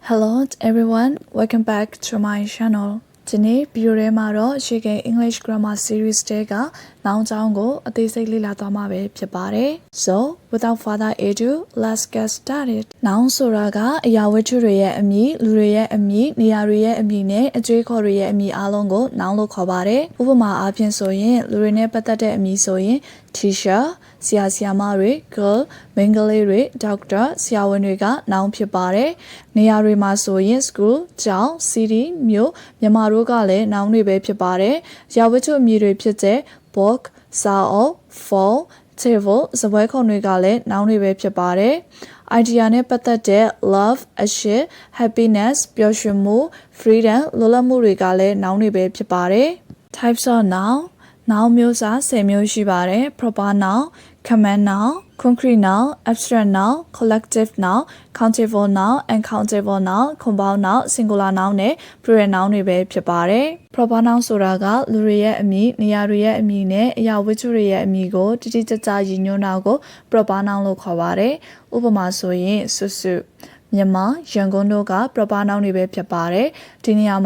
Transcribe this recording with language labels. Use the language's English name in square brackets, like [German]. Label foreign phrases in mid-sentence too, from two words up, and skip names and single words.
[English] Hello everyone, welcome back to my channel. [Burmese] Today, video မှာတော့ရှေ့က [English] English Grammar Series [Burmese] တဲကနောင်ကြောင်းကိုအသေးစိတ်လေ့လာသွားမှာပဲဖြစ်ပါတယ်။ [English] So, without further ado, let's get started. [Burmese] နောင်ဆိုတာကအရာဝတ္ထုတွေရဲ့အမည်၊လူတွေရဲ့အမည်၊နေရာတွေရဲ့အမည်နဲ့အကျွေးခေါ်တွေရဲ့အမည်အားလုံးကိုနောင်လို့ခေါ်ပါတယ်။ဥပမာအားဖြင့်ဆိုရင်လူတွေနဲ့ပတ်သက်တဲ့အမည်ဆိုရင် teacher ဆရာဆရာမတွေ girl မိန်းကလေးတွေ doctor ဆရာဝန်တွေကနောင်ဖြစ်ပါတယ်။နေရာတွေမှာဆိုရင် school ကျောင်း city မြို့မြန်မာတို့ကလည်းနောင်တွေပဲဖြစ်ပါတယ်။ရာဝတ္ထုအမည်တွေဖြစ်တဲ့ book စာအု ပ် [English] phone table [Burmese] စပွဲခုံတွေကလည်းနောင်တွေပဲဖြစ်ပါတယ်။ idea နဲ့ပတ်သက်တဲ့ love အရှိ happiness ပျော်ရွှင်မှု freedom လွတ်လပ်မှုတွေကလည်းနောင်တွေပဲဖြစ်ပါတယ်။ [English] types of noun [Burmese] နောင်မျိုးစား10မျိုးရှိပါတယ် [English] proper noun command noun concrete noun abstract noun collective noun countable noun uncountable noun compound noun singular noun [Burmese] နဲ့ [English] plural noun [Burmese] တွေပဲ ဖြစ်ပါတယ် [English] proper noun [Burmese] ဆိုတာကလူတွေရဲ့အမည်နေရာတွေရဲ့အမည်နဲ့အရာဝတ္ထုတွေရဲ့အမည်ကိုတိတိကျကျရည်ညွှန်းတာကို [English] proper noun [Burmese] လို့ခေါ်ပါတယ်ဥပမာဆိုရင်စွစွမြန်မာရန်ကုန်တို့က [English] proper noun [Burmese] တွေပဲဖြစ်ပါတယ်ဒီနေရာမှာ